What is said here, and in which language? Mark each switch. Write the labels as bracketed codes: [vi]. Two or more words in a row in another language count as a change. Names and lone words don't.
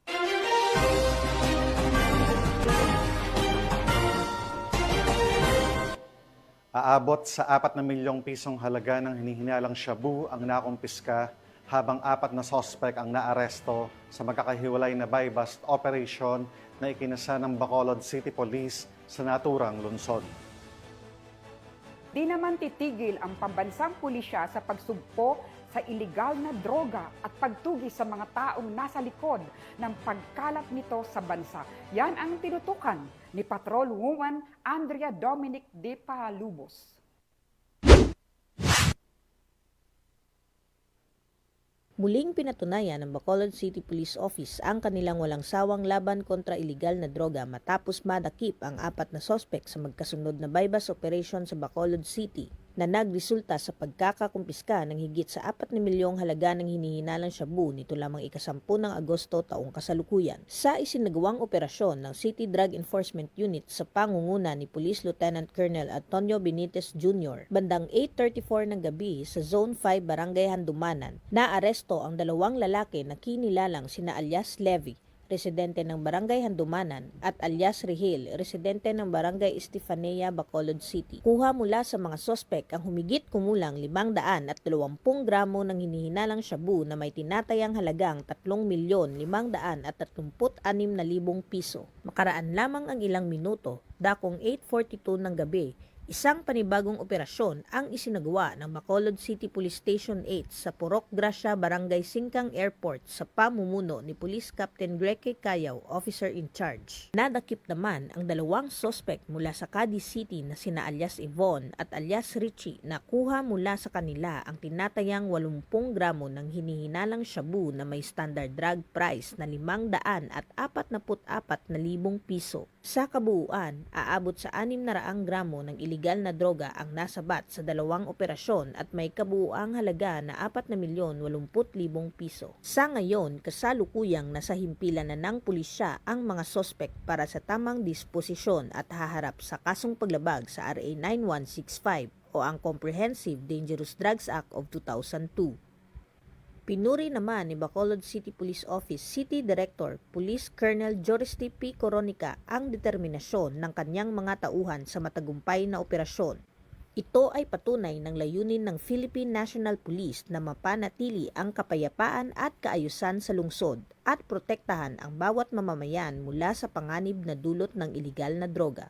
[tl] Aabot sa 4 na milyong pisong halaga ng hinihinalang shabu ang nakumpiska habang 4 na sospek ang naaresto sa magkakahiwalay na [en] buy-bust operation [tl] na ikinasa ng Bacolod City Police sa naturang lungsod. Di naman titigil ang pambansang pulisya sa pagsugpo sa iligal na droga at pagtugi sa mga taong nasa likod ng pagkalat nito sa bansa. Yan ang tinutukan ni Patrolwoman Andrea Dominic de Palubos. Muling pinatunayan ng Bacolod City Police Office ang kanilang walang sawang laban kontra iligal na droga matapos madakip ang 4 na sospek sa magkasunod na [en] buy-bust operation [tl] sa Bacolod City na nagresulta sa pagkakakumpiska ng higit sa 4 na milyong halaga ng hinihinalang shabu nito lamang ika-10 ng Agosto taong kasalukuyan. Sa isinagawang operasyon ng City Drug Enforcement Unit sa pangunguna ni Police Lieutenant Colonel Antonio Benitez Jr., bandang 8:34 ng gabi sa Zone 5 Barangay Handumanan, naaresto ang 2 lalaki na kinilalang sina alias Levy, residente ng Barangay Handumanan, at alias Rihil, residente ng Barangay Estefanía, Bacolod City. Kuha mula sa mga sospek ang humigit kumulang 520 gramo ng hinihinalang shabu na may tinatayang halagang 3,536,000 piso. Makaraan lamang ang ilang minuto, dakong 8:42 ng gabi, Isang panibagong operasyon ang isinagawa ng Bacolod City Police Station 8 sa Purok Gracia, Barangay Singkang Airport sa pamumuno ni Police Captain Greke Cayaw, [en] Officer in Charge. [tl] Nadakip naman ang dalawang sospek mula sa Cadiz City na sina alias Yvonne at alias Richie na kuha mula sa kanila ang tinatayang 80 gramo ng hinihinalang shabu na may [en] standard drug price [tl] na 544,000 piso. Sa kabuuan, aabot sa 600 gramo ng iligal na droga ang nasabat sa dalawang operasyon at may kabuuang halaga na 4,080,000 piso. Sa ngayon, kasalukuyang nasa himpilan na ng pulisya ang mga sospek para sa tamang disposisyon at haharap sa kasong paglabag sa RA 9165 o ang Comprehensive Dangerous Drugs Act of 2002. Pinuri naman ni Bacolod City Police Office City Director Police Colonel Joristy P. Coronica ang determinasyon ng kanyang mga tauhan sa matagumpay na operasyon. Ito ay patunay ng layunin ng Philippine National Police na mapanatili ang kapayapaan at kaayusan sa lungsod at protektahan ang bawat mamamayan mula sa panganib na dulot ng iligal na droga.